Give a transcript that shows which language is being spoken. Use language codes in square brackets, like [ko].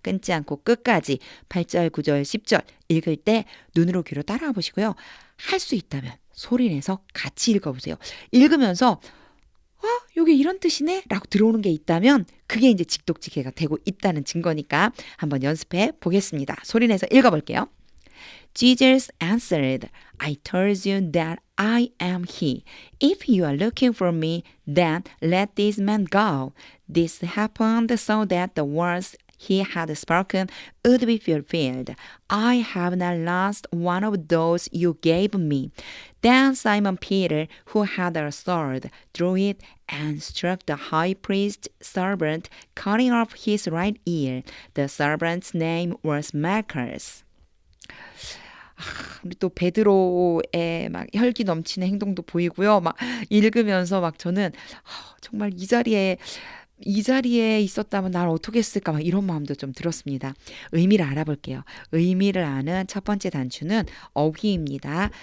[ko] 끊지 않고 끝까지 8절, 9절, 10절 읽을 때 눈으로 귀로 따라와 보시고요. 할 수 있다면 소리내서 같이 읽어보세요. 읽으면서 여기 이런 뜻이네? 라고 들어오는 게 있다면 그게 이제 직독직해가 되고 있다는 증거니까 한번 연습해 보겠습니다. 소리내서 읽어볼게요. [en] Jesus answered, I told you that I am he. If you are looking for me, then let this man go. This happened so that the words he had spoken would be fulfilled. I have not lost one of those you gave me. Then Simon Peter, who had a sword, drew it and struck the high priest's servant, cutting off his right ear. The servant's name was Malchus. [ko] 우리 또 베드로의 막 혈기 넘치는 행동도 보이고요. 막 읽으면서 막 저는 정말 이 자리에 있었다면 날 어떻게 했을까 막 이런 마음도 좀 들었습니다. 의미를 알아볼게요. 의미를 아는 첫 번째 단추는 어휘입니다.